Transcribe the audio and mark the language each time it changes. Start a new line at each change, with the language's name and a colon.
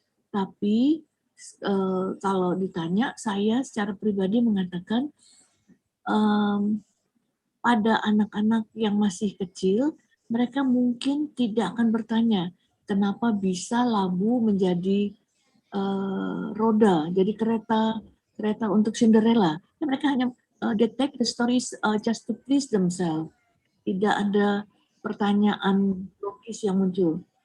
Indonesian: Tapi kalau ditanya, saya secara pribadi mengatakan pada anak-anak yang masih kecil, mereka mungkin tidak akan bertanya kenapa bisa labu menjadi roda, jadi kereta untuk Cinderella. Mereka hanya
English: they take the stories just to please themselves.
Indonesian: Tidak ada pertanyaan logis yang muncul.